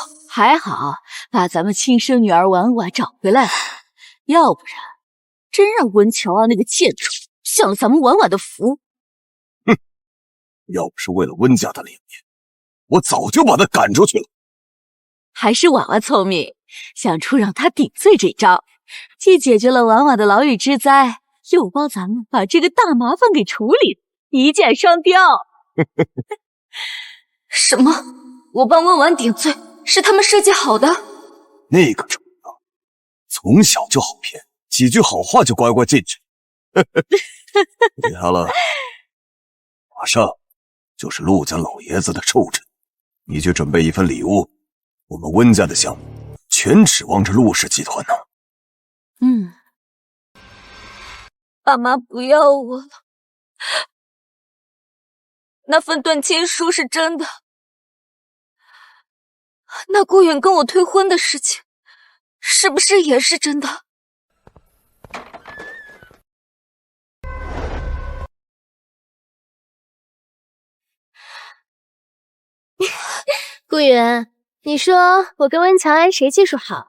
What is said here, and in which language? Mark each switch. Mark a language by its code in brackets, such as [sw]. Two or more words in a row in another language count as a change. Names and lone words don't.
[zh] 還好把咱們親生女兒婉婉找回來了，要不然真讓溫喬安那個賤種享了咱們婉婉的福。哼，要不是為了溫家的臉面，我早就把他趕出去了。還是婉婉聰明，想出讓他頂罪這招，既解決了婉婉的牢獄之災，又幫咱們把這個大麻煩給處理，一箭雙雕。什麼？我幫溫婉頂罪，是他們設計好的？那個蠢啊，從小就好騙，幾句好話就乖乖進去。別了，馬上就是陸家老爺子的壽辰，你去準備一份禮物，我們溫家的項目全指望着陸氏集團呢。爸媽不要我了。那份斷親書是真的，那顧遠跟我退婚的事情，是不是也是真的？顧遠，你說我跟温喬安誰技術好？